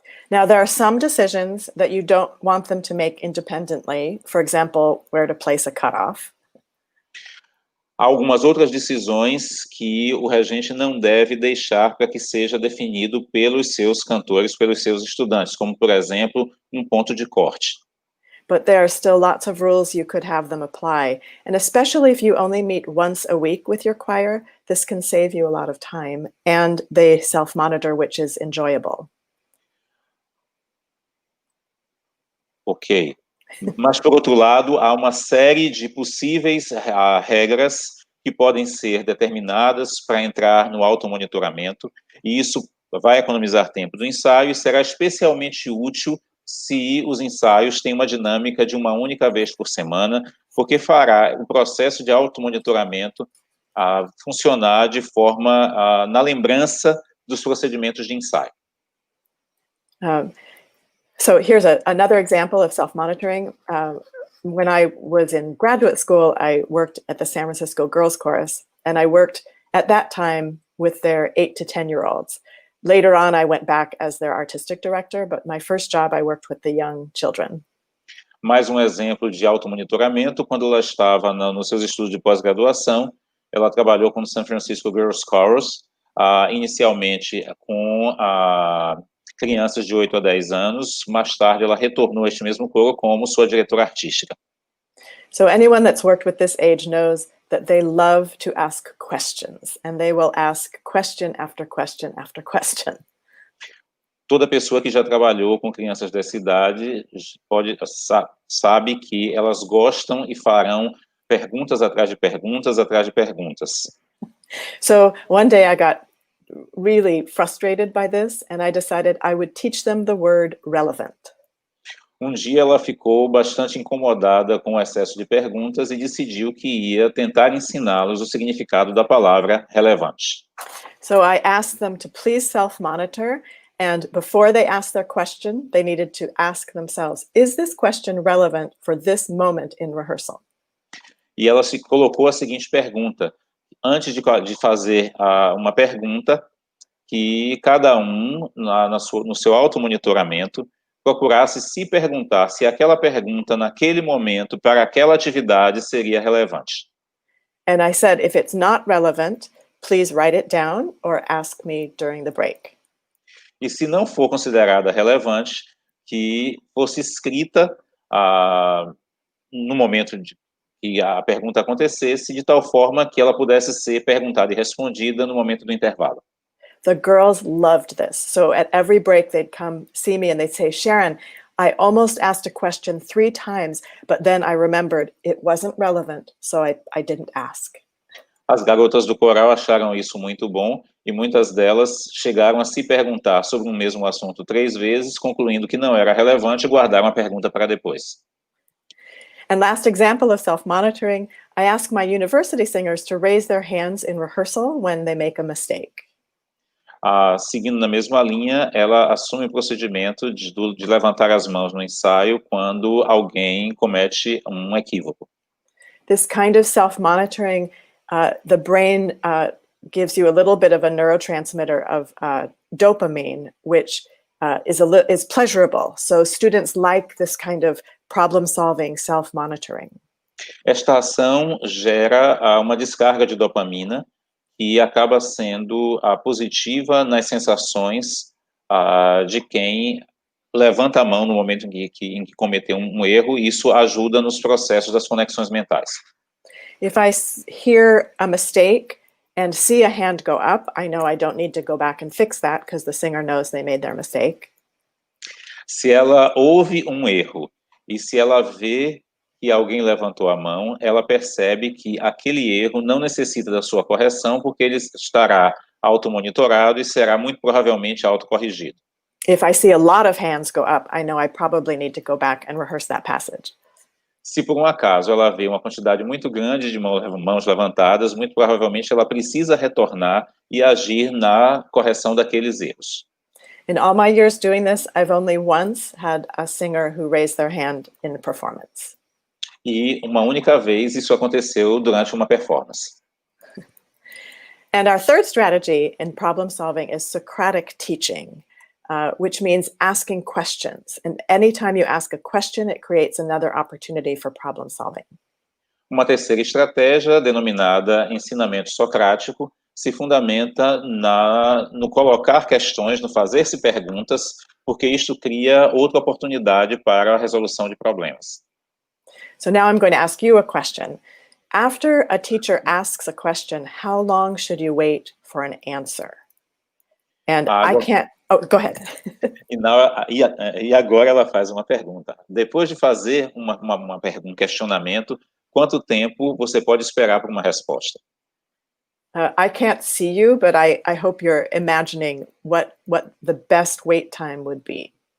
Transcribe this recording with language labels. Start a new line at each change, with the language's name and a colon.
English: Now, there are some decisions that you don't want them to make independently. For example, where to place a cutoff.
Portuguese: Há algumas outras decisões que o regente não deve deixar para que seja definido pelos seus cantores, pelos seus estudantes, como, por exemplo, um ponto de corte.
English: But there are still lots of rules you could have them apply. And especially if you only meet once a week with your choir, this can save you a lot of time, and they self-monitor, which is enjoyable. Ok.
Portuguese: Mas, por outro lado, há uma série de possíveis regras que podem ser determinadas para entrar no automonitoramento, e isso vai economizar tempo do ensaio e será especialmente útil se os ensaios têm uma dinâmica de uma única vez por semana, porque fará o processo de automonitoramento funcionar de forma na lembrança dos procedimentos de ensaio.
English: So here's another example of self-monitoring. When I was in graduate school, I worked at the San Francisco Girls Chorus, and I worked at that time with their 8 to 10-year-olds. Later on, I went back as their artistic director, but my first job, I worked with the young children.
Portuguese: Mais um exemplo de automonitoramento, quando ela estava nos seus estudos de pós-graduação, ela trabalhou com o San Francisco Girls Chorus, inicialmente com crianças de 8 a 10 anos, mais tarde ela retornou a este mesmo coro como sua diretora artística.
English: So anyone that's worked with this age knows that they love to ask questions, and they will ask question after question after question.
Portuguese: Toda pessoa que já trabalhou com crianças dessa idade sabe que elas gostam e farão perguntas atrás de perguntas atrás de perguntas.
English: So one day I got really frustrated by this, and I decided I would teach them the word relevant.
Portuguese: Um dia ela ficou bastante incomodada com o excesso de perguntas e decidiu que ia tentar ensiná-los o significado da palavra relevante.
English: So I asked them to please self-monitor, and before they asked their question, they needed to ask themselves, is this question relevant for this moment in rehearsal?
Portuguese: E ela se colocou a seguinte pergunta: antes de fazer uma pergunta, que cada um, no seu automonitoramento, procurasse se perguntar se aquela pergunta, naquele momento, para aquela atividade, seria relevante.
English: And I said, if it's not relevant, please write it down or ask me during the break.
Portuguese: E se não for considerada relevante, que fosse escrita no momento que a pergunta acontecesse, de tal forma que ela pudesse ser perguntada e respondida no momento do intervalo.
English: The girls loved this. So at every break, they'd come see me and they'd say, Sharon, I almost asked a question 3 times, but then I remembered it wasn't relevant, so I didn't ask.
Portuguese: As garotas do coral acharam isso muito bom e muitas delas chegaram a se perguntar sobre o mesmo assunto 3 vezes, concluindo que não era relevante e guardaram a pergunta para depois.
English: And last example of self-monitoring, I ask my university singers to raise their hands in rehearsal when they make a mistake.
Portuguese: Seguindo na mesma linha, ela assume o procedimento de levantar as mãos no ensaio quando alguém comete um equívoco.
English: This kind of self-monitoring, the brain gives you a little bit of a neurotransmitter of dopamine, which is pleasurable. So students like this kind of problem-solving, self-monitoring.
Portuguese: Esta ação gera uma descarga de dopamina que acaba sendo positiva nas sensações de quem levanta a mão no momento em que cometeu um erro, e isso ajuda nos processos das conexões mentais.
English: If I hear a mistake and see a hand go up, I know I don't need to go back and fix that because the singer knows they made their mistake.
Portuguese: Se ela ouve um erro e se ela vê que alguém levantou a mão, ela percebe que aquele erro não necessita da sua correção porque ele estará automonitorado e será muito provavelmente autocorrigido.
English: If I see a lot of hands go up, I know I probably need to go back and rehearse that passage.
Portuguese: Se por um acaso ela vê uma quantidade muito grande de mãos levantadas, muito provavelmente ela precisa retornar e agir na correção daqueles erros.
English: In all my years doing this, I've only once had a singer who raised their hand in a performance.
Portuguese: E uma única vez isso aconteceu durante uma performance.
English: And our third strategy in problem solving is Socratic teaching, which means asking questions. And anytime you ask a question, it creates another opportunity for problem solving.
Portuguese: Uma terceira estratégia, denominada ensinamento socrático, se fundamenta no colocar questões, no fazer-se perguntas, porque isto cria outra oportunidade para a resolução de problemas.
English: So now I'm going to ask you a question. After a teacher asks a question, how long should you wait for an answer? And I can't... Oh, go ahead.
Portuguese: E agora ela faz uma pergunta. Depois de fazer um questionamento, quanto tempo você pode esperar por uma resposta?
English: I can't see you, but I hope you're imagining what the best wait time would be.